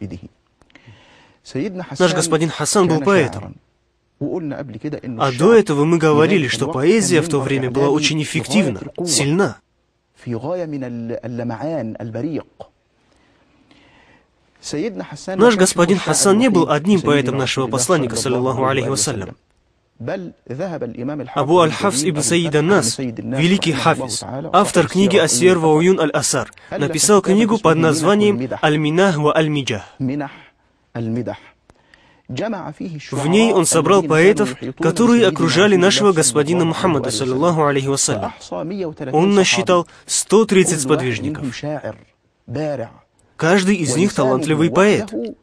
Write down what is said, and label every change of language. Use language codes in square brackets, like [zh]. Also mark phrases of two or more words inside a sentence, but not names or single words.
[ru] Наш господин Хасан был поэтом. А до этого мы говорили, что поэзия в то время была очень эффективна, сильна. Наш господин Хасан не был одним поэтом нашего посланника, [ar] صلى الله عليه وسلم. [ru] Абу Аль-Хафс ибн Саид ан-Нас, великий хафиз, автор книги «Асьер ва уюн аль-Асар», написал книгу под названием «Аль-Минах ва аль-Миджах». В ней он собрал поэтов, которые окружали нашего господина Мухаммада, [ar] صلى الله عليه وسلم. [ru] Он насчитал 130 сподвижников. Каждый из них талантливый поэт.